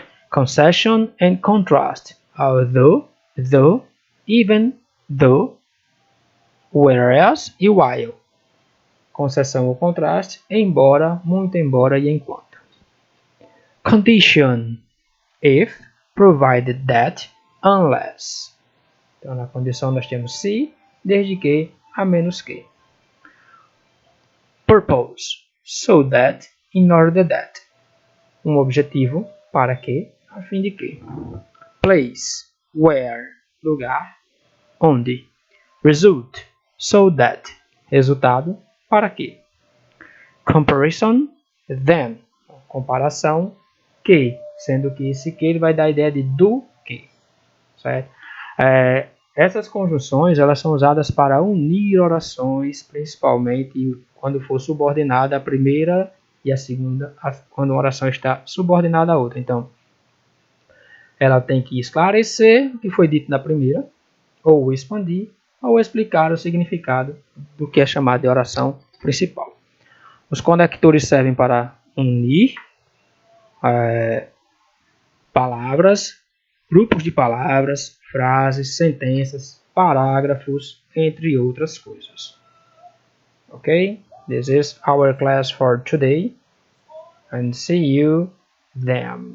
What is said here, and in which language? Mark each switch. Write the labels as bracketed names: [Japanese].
[English] Concession and contrast, although, though, even, though, whereas e while. [Portuguese] Concessão ou contraste, embora, muito embora e enquanto. [English] Condition, if, provided that, unless. [Portuguese] Então, na condição nós temos se, desde que, a menos que. [English] Purpose, so that, in order that. [Portuguese] Um objetivo, para que, a fim de que. [English] Place, where, [Portuguese] lugar, onde. [English] Result, so that, [Portuguese] resultado, para que. [English] Comparison, then, [Portuguese] comparação, que, sendo que esse que ele vai dar a ideia de do que, certo? Essas conjunções elas são usadas para unir orações, principalmente quando for subordinada a primeira e a segunda, quando uma oração está subordinada à outra. Então, ela tem que esclarecer o que foi dito na primeira, ou expandir, ou explicar o significado do que é chamado de oração principal. Os conectores servem para unir palavras, grupos de palavras, frases, sentenças, parágrafos, entre outras coisas. [English] Okay? This is our class for today, and see you then.